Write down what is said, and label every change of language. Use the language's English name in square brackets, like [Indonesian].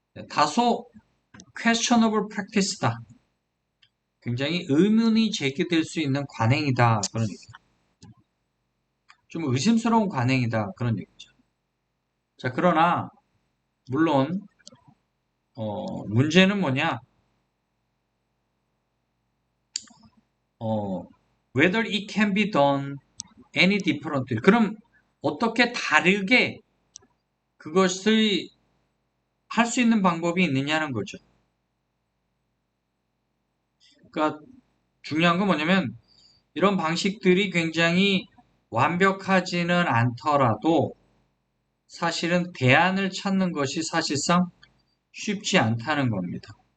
[Korean] 다소 questionable practice다. 굉장히 의문이 제기될 수 있는 관행이다. 그런 얘기. 좀 의심스러운 관행이다. 그런 얘기죠. 자, 그러나 물론 문제는 뭐냐? [English] whether it can be done any differently. [Korean] 그럼 어떻게 다르게 그것을 할 수 있는 방법이 있느냐는 거죠. 그러니까 중요한 건 뭐냐면 이런 방식들이 굉장히 완벽하지는 않더라도 사실은 대안을 찾는 것이 사실상 쉽지 않다는 겁니다.